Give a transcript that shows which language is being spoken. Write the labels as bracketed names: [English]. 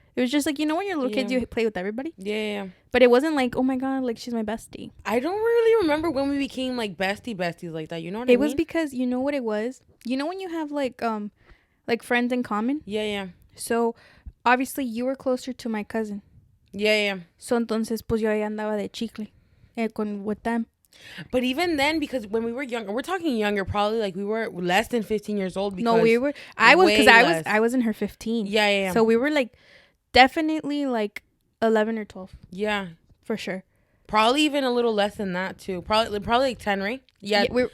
[English] It was just like, you know, when you're little kids, you play with everybody. Yeah. But it wasn't like, oh my God, like she's my bestie. I don't really remember when we became like besties like that. You know what I mean? It was because, you know what it was? You know when you have like friends in common? Yeah. So obviously you were closer to my cousin. Yeah. [Spanish] So entonces pues yo ahí andaba de chicle [English] with them. But even then, because when we were younger, we're talking younger, probably like we were less than 15 years old. No, we were. I was in her 15. Yeah. So we were like definitely like 11 or 12. Yeah, for sure. Probably even a little less than that too. Probably like 10, right? Yeah.